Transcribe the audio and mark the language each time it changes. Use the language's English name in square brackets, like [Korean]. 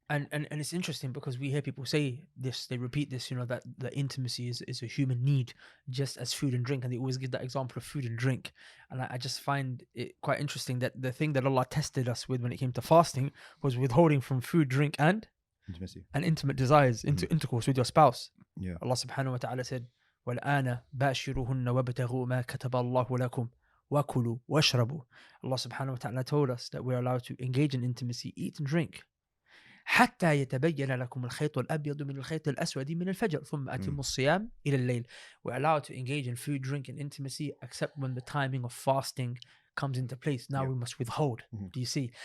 [English] And it's interesting because we hear people say this, they repeat this, that the intimacy is a human need, just as food and drink. And they always give that example of food and drink. And I just find it quite interesting that the thing that Allah tested us with when it came to fasting was withholding from food, drink, and intimacy, and intimate desires, into intercourse with your spouse. Yeah. Allah subhanahu wa ta'ala said, [Arabic] وَالْآنَ بَاشِرُهُنَّ وَابْتَغُوا مَا كَتَبَ اللَّهُ لَكُمْ وَكُلُوا وَاشْرَبُوا. [English] Allah subhanahu wa ta'ala told us that we're allowed to engage in intimacy, eat and drink. [Arabic] حتى يتبين لكم الخيط الأبيض من الخيط الأسود من الفجر ثم أتموا الصيام إلى الليل. [English] We're allowed to engage in food, drink, and intimacy except when the timing of fasting comes into place. Now we must withhold. Do you see?